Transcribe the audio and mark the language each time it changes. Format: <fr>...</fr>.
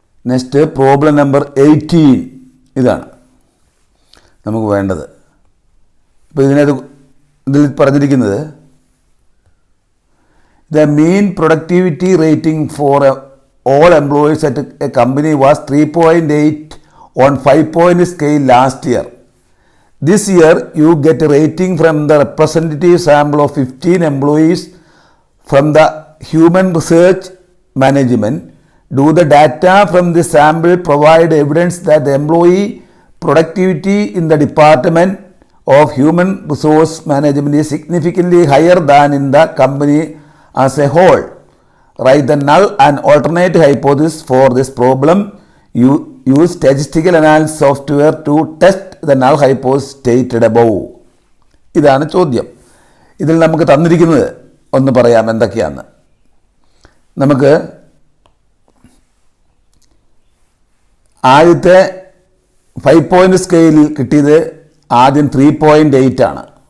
<en>next problem number</en> <ml>18 ഇതാണ് നമുക്ക് വേണ്ടത്. അപ്പോൾ ഇതിൽ പറഞ്ഞിരിക്കുന്നത്</ml> <en>the mean productivity rating for all employees at a company was 3.8 on 5-point scale last year. This year you get a rating from the representative sample of 15 employees from the human research management. Do the data from the sample provide evidence that the employee productivity in the department of human resource management is significantly higher than in the company as a whole? Write the null and alternate hypothesis for this problem. You use statistical analysis software to test the null hypothesis stated above.</en> <ml>ഇതാണ് ചോദ്യം. ഇതിൽ നമുക്ക് തന്നിരിക്കുന്നത് ഒന്ന് പറയാം എന്തൊക്കെയാണ്. നമുക്ക് ആദ്യത്തെ 5-point സ്കെയിലിൽ കിട്ടിയത് ആദ്യം 3.8 ആണ്.</ml>